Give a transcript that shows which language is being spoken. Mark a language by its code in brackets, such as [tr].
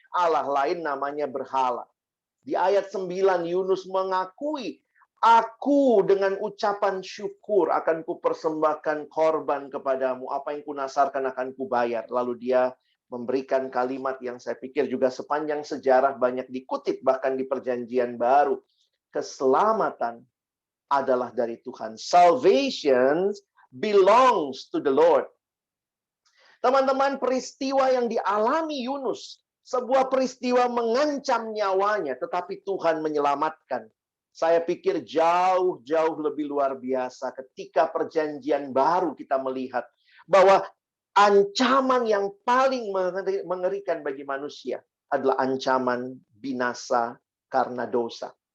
[id] Allah lain namanya berhala. Di ayat 9 Yunus mengakui, aku dengan ucapan syukur akan kupersembahkan korban kepadamu. Apa yang kunasarkan akan kubayar. Lalu dia memberikan kalimat yang saya pikir juga sepanjang sejarah banyak dikutip. Bahkan di perjanjian baru. Keselamatan adalah dari Tuhan. [en] Salvation belongs to the Lord. [id] Teman-teman, peristiwa yang dialami Yunus. Sebuah peristiwa mengancam nyawanya. Tetapi Tuhan menyelamatkan. Saya pikir jauh-jauh lebih luar biasa ketika perjanjian baru kita melihat bahwa ancaman yang paling mengerikan bagi manusia adalah ancaman binasa karena dosa.